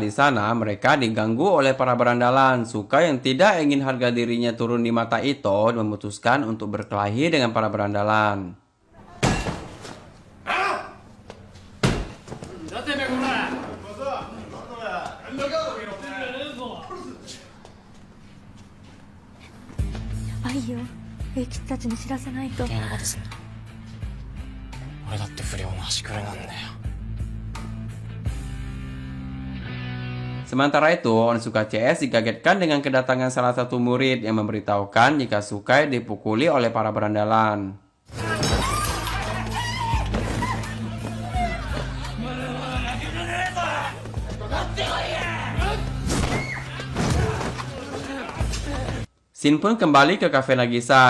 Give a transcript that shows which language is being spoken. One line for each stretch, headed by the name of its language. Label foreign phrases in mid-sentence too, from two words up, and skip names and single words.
Indonesian: Di sana, mereka diganggu oleh para berandalan. Sukai yang tidak ingin harga dirinya turun di mata Ito memutuskan untuk berkelahi dengan para berandalan. Ayo,
Japanese: 平吉たちに知らせないと。余計なことすんな俺だって不良の端くれなんだよ
Indonesian: Sementara itu, Onizuka CS dikagetkan dengan kedatangan salah satu murid yang memberitahukan jika Sukai dipukuli oleh para berandalan. Shin pun kembali ke kafe Nagisa.